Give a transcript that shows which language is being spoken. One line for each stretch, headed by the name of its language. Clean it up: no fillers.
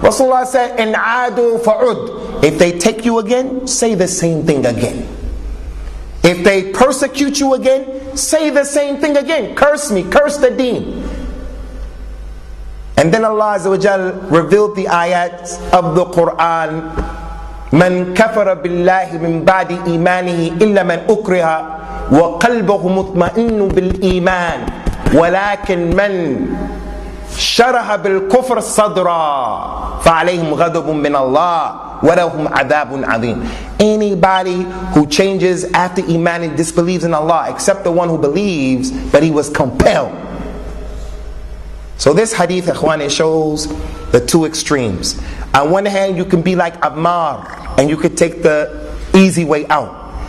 Arabic: Rasulullah said, إن عادوا فعد.
English: If they take you again, say the same thing again. If they persecute you again, say the same thing again. Curse me, curse the deen. And then Allah Azza wa Jal revealed the ayats of the Quran.
Arabic: من كفر بالله من بعد إيمانه إلا من أكره وقلبه مطمئن بالإيمان ولكن من شرح بالكفر صدرا فعليهم غضب من الله ولهم عذاب عظيم.
English: Anybody who changes after Iman and disbelieves in Allah, except the one who believes, but he was compelled. So this hadith, ikhwan, it shows the two extremes. On one hand, you can be like Ammar, and you could take the easy way out.